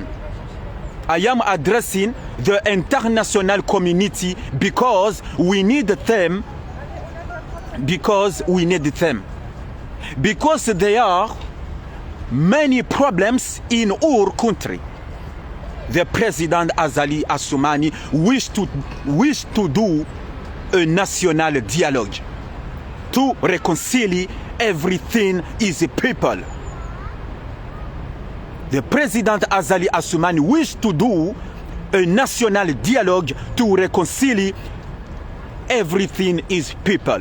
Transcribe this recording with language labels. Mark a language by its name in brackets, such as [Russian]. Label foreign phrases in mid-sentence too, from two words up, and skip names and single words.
[English] I am addressing the international community because we need them. Because there are many problems in our country. The President Azali Assoumani wish to do a national dialogue to reconcile everything is people. The President Azali Assoumani wish to do a national dialogue to reconcile everything is people.